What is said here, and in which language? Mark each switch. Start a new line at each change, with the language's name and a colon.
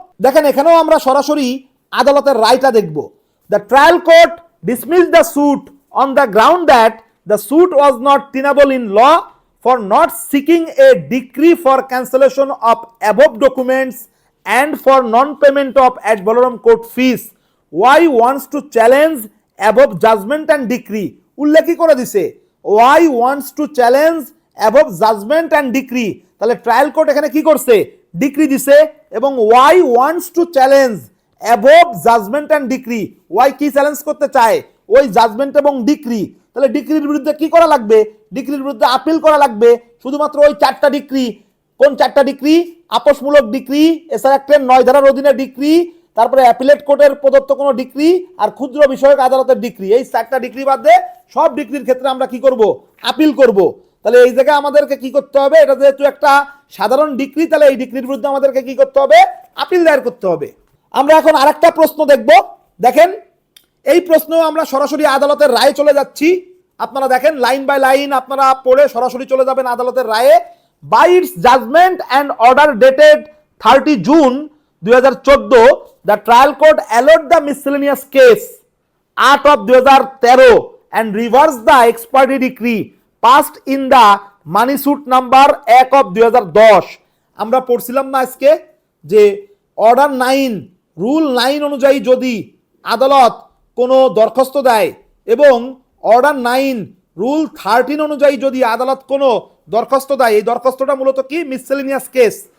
Bangla: দেখেন এখানেও আমরা সরাসরি আদালতের রায়টা দেখব।
English: The trial court dismissed the suit on the ground that the suit was not tenable in law for not seeking a decree for cancellation of above documents and for non-payment of ad valorem court fees. Why wants to challenge above judgment and decree?
Bangla: উল্লেখই করে দিছে,
English: why wants to challenge above judgment and decree।
Bangla: তাহলে trial court এখানে কি করছে? Decree দিছে, এবং
English: why wants to challenge above judgment and decree,
Bangla: why কি challenge করতে চায়? ওই জাজমেন্ট এবং ডিক্রি। তাহলে ডিক্রির বিরুদ্ধে কি করা লাগবে? ডিক্রির বিরুদ্ধে আপিল করা লাগবে। শুধুমাত্র ওই 4টা ডিক্রি। কোন 4টা ডিক্রি? আপোষমূলক ডিক্রি, এছাড়া একটা 9 ধারার অধীনে ডিক্রি, তারপরে অ্যাপিলেট কোর্টের প্রদত্ত কোনো ডিক্রি, আর ক্ষুদ্র বিষয়ক আদালতের ডিক্রি। এই 4টা ডিক্রি বাদে সব ডিক্রির ক্ষেত্রে আমরা কি করব? আপিল করব। তাহলে এই জায়গায় আমাদেরকে কি করতে হবে? এটা যেহেতু একটা সাধারণ ডিক্রি, তাহলে এই ডিক্রির বিরুদ্ধে আমাদেরকে কি করতে হবে? আপিল দায়ের করতে হবে। আমরা এখন আরেকটা প্রশ্ন দেখব। দেখেন এই প্রশ্নেও আমরা সরাসরি আদালতের রায়ে চলে যাচ্ছি। আপনারা দেখেন লাইন বাই লাইন আপনারা পড়ে সরাসরি চলে যাবেন আদালতের রায়ে।
English: By its judgment and order dated 30 June 2014, the trial court allowed the miscellaneous case 8 of 2013 and reversed the ex parte decree passed in the money suit number 1 of 2010।
Bangla: আমরা পড়ছিলাম না আজকে যে অর্ডার 9 রুল 9 অনুযায়ী যদি আদালত কোনো দরখাস্ত দেয় এবং অর্ডার 9 রুল 13 অনুযায়ী যদি আদালত কোনো দরখাস্ত দেয়, এই দরখাস্তটা মূলত কি? Miscellaneous case.